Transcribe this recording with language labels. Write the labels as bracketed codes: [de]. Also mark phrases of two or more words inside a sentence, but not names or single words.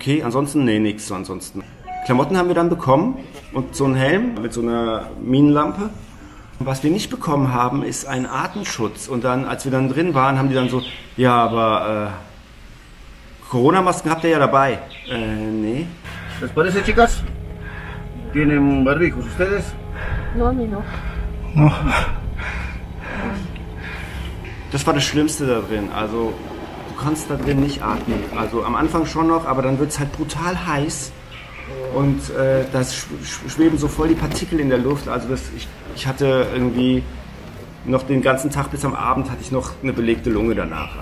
[de] Okay, ansonsten, nee, nichts ansonsten. Klamotten haben wir dann bekommen und so einen Helm mit so einer Minenlampe. Was wir nicht bekommen haben, ist ein Atemschutz. Und dann, als wir dann drin waren, haben die dann so, ja, aber Corona-Masken habt ihr ja dabei. Nee. [es] ¿Les parece, chicas? ¿Tienen barbijos ustedes? No, a mí no. [de] Das war das Schlimmste da drin. Also, du kannst da drin nicht atmen. Also am Anfang schon noch, aber dann wird es halt brutal heiß. Und da schweben so voll die Partikel in der Luft. Also ich hatte irgendwie noch den ganzen Tag bis am Abend hatte ich noch eine belegte Lunge danach.